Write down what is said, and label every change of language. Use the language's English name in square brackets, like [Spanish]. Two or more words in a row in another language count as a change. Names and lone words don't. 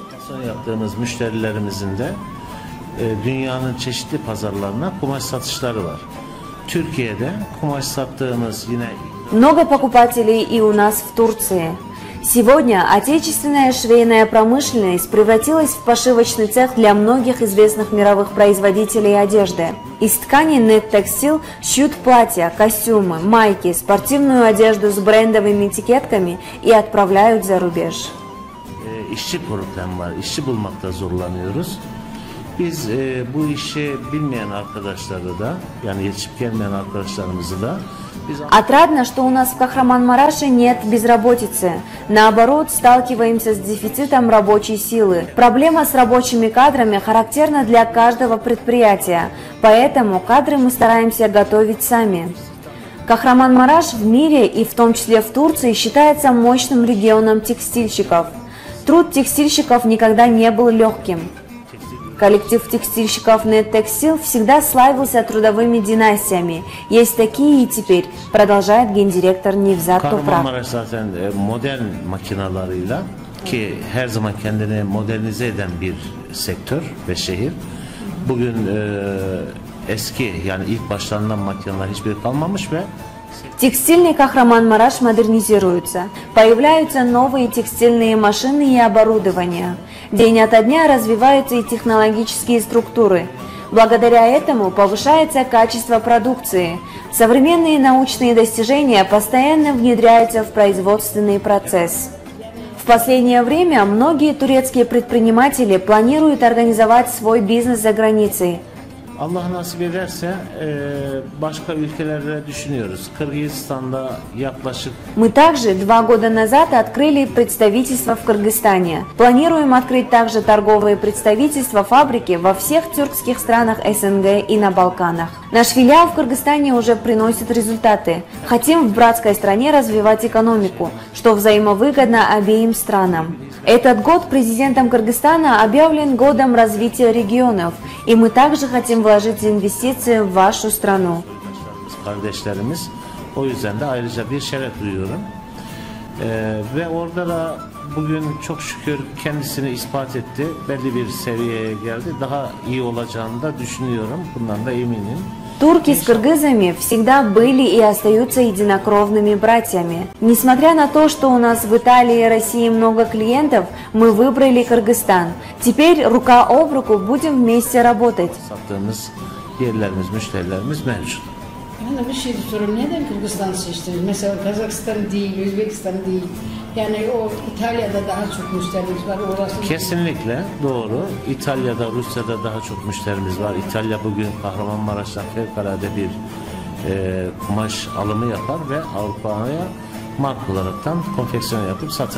[Turkish] yaptığımız müşterilerimizin de dünyanın çeşitli pazarlarına kumaş satışları var. Türkiye'de kumaş sattığımız yine [Russian] Много покупателей и у нас в Турции. Сегодня отечественная швейная промышленность превратилась в пошивочный цех для многих известных мировых производителей одежды. Из ткани NetTextile шьют платья, костюмы, майки, спортивную одежду с брендовыми этикетками и отправляют за рубеж. [Turkish] işçi problemi var. İşçi bulmakta zorlanıyoruz. Biz bu işi bilmeyen arkadaşları da, yani yetişip gelmeyen arkadaşlarımızı da [Russian] Отрадно, что у нас в Кахраман-Мараше нет безработицы. Наоборот, сталкиваемся с дефицитом рабочей силы. Проблема с рабочими кадрами характерна для каждого предприятия, поэтому кадры мы стараемся готовить сами. Кахраман-Мараш в мире и в том числе в Турции считается мощным регионом текстильщиков. Труд текстильщиков никогда не был легким. Коллектив текстильщиков NetTextile всегда славился трудовыми династиями. Есть такие и теперь, продолжает гендиректор Невзат Топрак. [Turkish] Kahramanmaraş zaten modern makinalarıyla ki her zaman kendini modernize eden bir sektör ve şehir. Bugün eski yani ilk başlanılan makineler hiçbir kalmamış ve [Russian] Текстильный Кахраман-Мараш модернизируется. Появляются новые текстильные машины и оборудование. День ото дня развиваются и технологические структуры. Благодаря этому повышается качество продукции. Современные научные достижения постоянно внедряются в производственный процесс. В последнее время многие турецкие предприниматели планируют организовать свой бизнес за границей. [Turkish] Allah nasip ederse başka ülkelerde düşünüyoruz. Kırgızistan'da yaklaşık [Russian] Мы также 2 года назад открыли представительство в Кыргызстане. Планируем открыть также торговые представительства, фабрики во всех тюркских странах СНГ и на Балканах. Наш филиал в Кыргызстане уже приносит результаты. Хотим в братской стране развивать экономику, что взаимовыгодно обеим странам. Этот год президентом Кыргызстана объявлен годом развития регионов, и мы также хотим вложить инвестиции в вашу страну. [Turkish] Kardeşlerimiz, o yüzden de ayrıca bir şeref duyuyorum. Ve orada da bugün çok şükür kendisini ispat etti. Belli bir seviyeye geldi. Daha iyi olacağını da düşünüyorum. Bundan da eminim. [Russian] Турки с кыргызами всегда были и остаются единокровными братьями. Несмотря на то, что у нас в Италии и России много клиентов, мы выбрали Кыргызстан. Теперь рука об руку будем вместе работать. [Turkish] Sattığımız yerlerimiz, müşterilerimiz mevcut. Ben de bir şey soruyorum. Neden Kırgızistan seçtiniz? Mesela Kazakistan değil, Özbekistan değil. Yani o İtalya'da daha çok müşterimiz var. Orası Kesinlikle doğru. İtalya'da, Rusya'da daha çok müşterimiz var. İtalya bugün Kahramanmaraş'tan fevkalade bir kumaş alımı yapar ve Avrupa'ya marka olaraktan konfeksiyon yapıp satar.